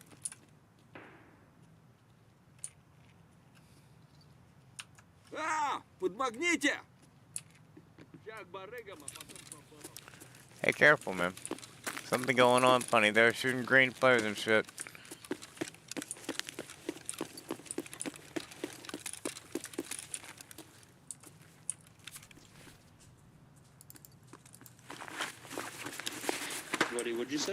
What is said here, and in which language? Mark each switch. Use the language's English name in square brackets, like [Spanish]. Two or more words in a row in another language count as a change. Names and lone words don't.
[Russian] А, Подмагните! Сейчас барыгам, а потом по-бабам. [English] Hey, careful, man. Something going on funny. They're shooting green flares and shit. Buddy, what'd you say?